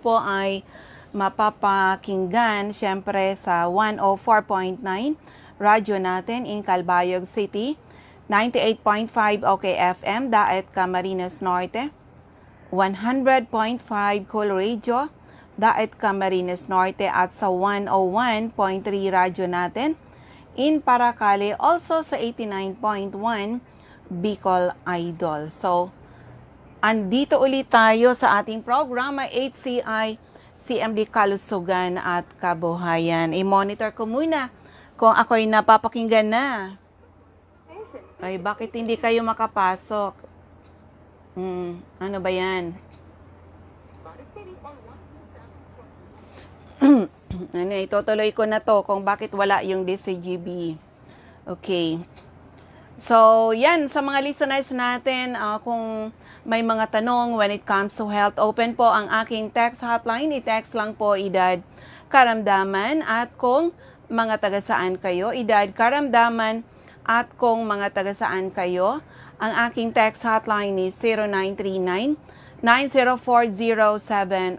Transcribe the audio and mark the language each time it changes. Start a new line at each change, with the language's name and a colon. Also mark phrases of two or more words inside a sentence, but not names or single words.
Filipino: po ay mapapakinggan syempre sa 104.9 radyo natin in Calbayog City, 98.5 OKFM, Daet Camarines Norte, 100.5 Cool Radio, Daet Camarines Norte at sa 101.3 radyo natin in Paracale, also sa 89.1 Bicol Idol. So, andito ulit tayo sa ating programa HCI-CMD Kalusugan at Kabuhayan. I-monitor ko muna kung ako'y napapakinggan na. Ay, bakit hindi kayo makapasok? Ano ba yan? Ano, itutuloy ko na to kung bakit wala yung DZGB. Okay. So, yan, sa mga listeners natin, kung may mga tanong
English: when it comes to health,
Filipino: open po ang aking
English: text hotline.
Filipino: I-text lang po edad karamdaman at kung mga taga-saan kayo, edad karamdaman at kung mga taga-saan kayo. Ang aking
English: text hotline is
Filipino: 0939-9040717.